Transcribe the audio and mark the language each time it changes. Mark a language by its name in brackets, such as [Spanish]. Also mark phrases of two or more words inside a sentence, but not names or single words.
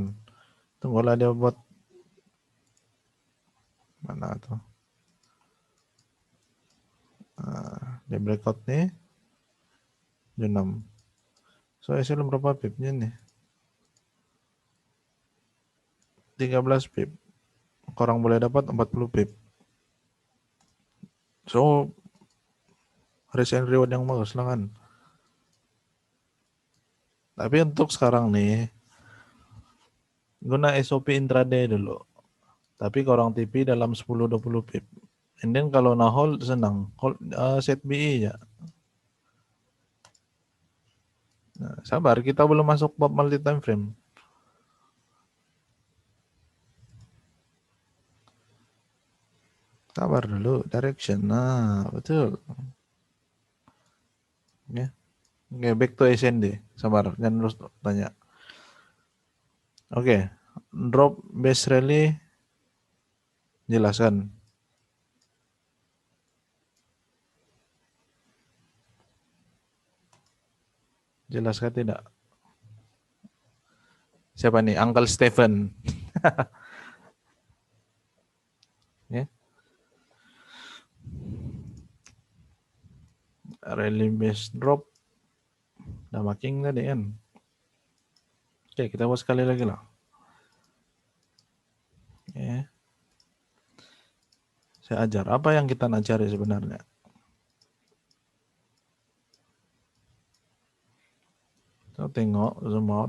[Malay] Tunggulah dia buat mana tuh. Dia breakout nih, jam 6. So SL berapa pipnya nih? 13 pip. Orang boleh dapat 40 pip. So [English] risk and reward [Malay] yang bagus lah kan. Tapi untuk sekarang nih, guna SOP intraday dulu. Tapi korang TP dalam 10-20 pip. [English] And then [Malay] kalau na hold senang, [English] hold, set BE ya. [Malay] Nah, sabar, kita belum masuk bab [English] multi time frame. [Malay] Sabar dulu, direction. Nah, betul. Ya. Oke, [English] back to SND. [Malay] Sabar, jangan terus tanya. Oke, [English] drop base rally [Malay] jelaskan. Jelaskan tidak? Siapa nih? Uncle Stephen. [English] Ya. Rally base drop. [Malay] Udah making tadi kan. Oke, kita buat sekali lagi lah. Ya. Saya ajar. Apa yang kita nak cari sebenarnya? So, tengok, [English] zoom out.